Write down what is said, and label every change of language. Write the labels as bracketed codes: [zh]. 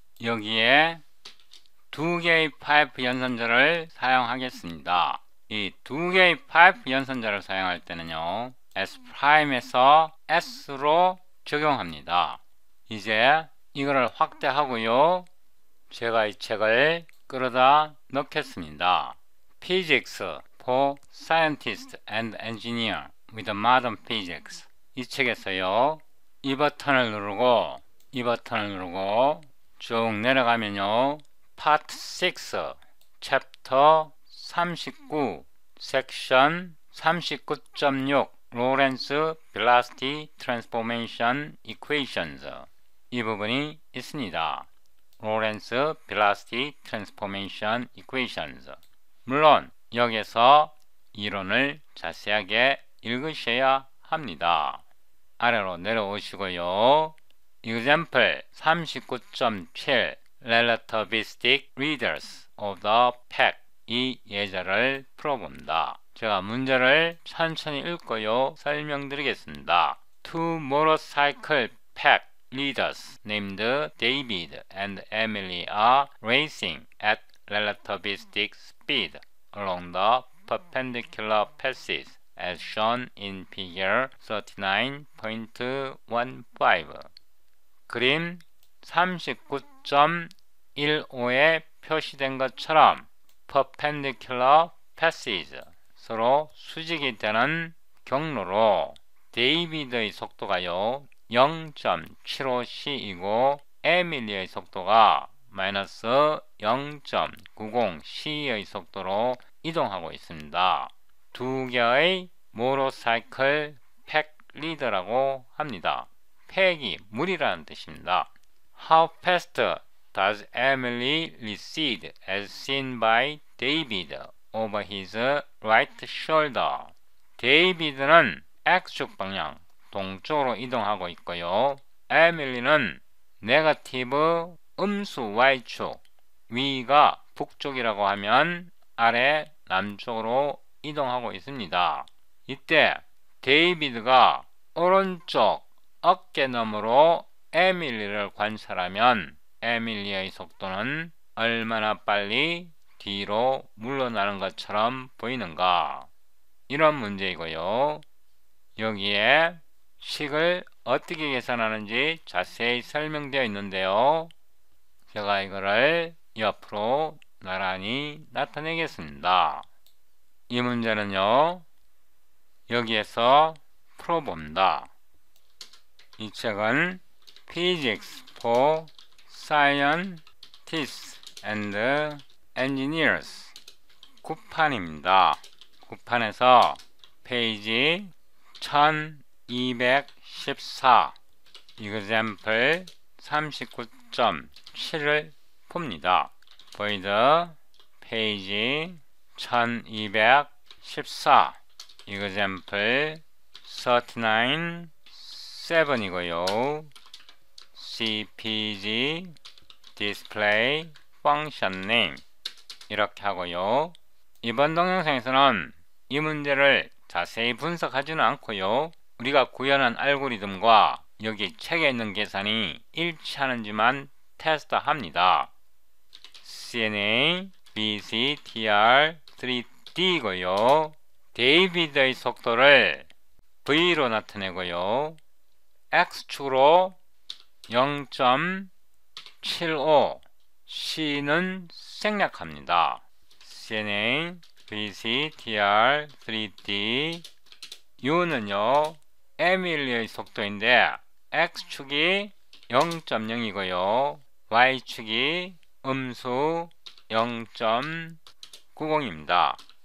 [ko] 여기에 두 개의 파이프 연산자를 사용하겠습니다. 이 두 개의 파이프 연산자를 사용할 때는요, S 프라임에서 S로 적용합니다. 이제 이거를 확대하고요. 제가 이 책을 끌어다 넣겠습니다. [en] Physics for Scientists and Engineers with Modern Physics. [ko] 이 책에서요. 이 버튼을 누르고 쭉 내려가면요. [en] Part 6 Chapter 39 Section 39.6 Lorentz Velocity Transformation Equations [ko] 이 부분이 있습니다. [en] Lorentz Velocity Transformation Equations. [ko] 물론 여기서 이론을 자세하게 읽으셔야 합니다. 아래로 내려오시고요. [en] Example 39.7 Relativistic Readers of the Pack [ko] 이 예제를 풀어봅니다. 제가 문제를 천천히 읽고요. 설명드리겠습니다. [en] Two motorcycle pack leaders named David and Emily are racing at relativistic speed along the perpendicular passes as shown in figure 39.15. [ko] 그림 39.15에 표시된 것처럼 [en] perpendicular passage [ko] 서로 수직이 되는 경로로 데이비드의 속도가요 0.75c이고 에밀리의 속도가 마이너스 0.90c의 속도로 이동하고 있습니다. 두 개의 모터사이클 팩 리더라고 합니다. 팩이 물이라는 뜻입니다. [en] How fast does Emily recede as seen by David over his right shoulder? [ko] 데이비드는 X축 방향 동쪽으로 이동하고 있고요. 에밀리는 네거티브 음수 Y축 위가 북쪽이라고 하면 아래 남쪽으로 이동하고 있습니다. 이때 데이비드가 오른쪽 어깨너머로 에밀리를 관찰하면 에밀리의 속도는 얼마나 빨리 뒤로 물러나는 것처럼 보이는가? 이런 문제이고요. 여기에 식을 어떻게 계산하는지 자세히 설명되어 있는데요. 제가 이거를 옆으로 나란히 나타내겠습니다. 이 문제는요. 여기에서 풀어봅니다. 이 책은 Physics for Scientists and Engineers 9판입니다. 9판에서 페이지 1214 Example 39.7을 봅니다. 보이드 페이지 1214 Example 39.7이고요. CPG Display Function Name 이렇게 하고요. 이번 동영상에서는 이 문제를 자세히 분석하지는 않고요. 우리가 구현한 알고리즘과 여기 책에 있는 계산이 일치하는지만 테스트합니다. CNA BCTR 3D고요. 데이비드의 속도를 V로 나타내고요. X축으로 0.75 C는 생략합니다. CNA BCTR 3D U는요 에밀리의 속도인데 X축이 0.0이고요 Y축이 음수 0.90입니다.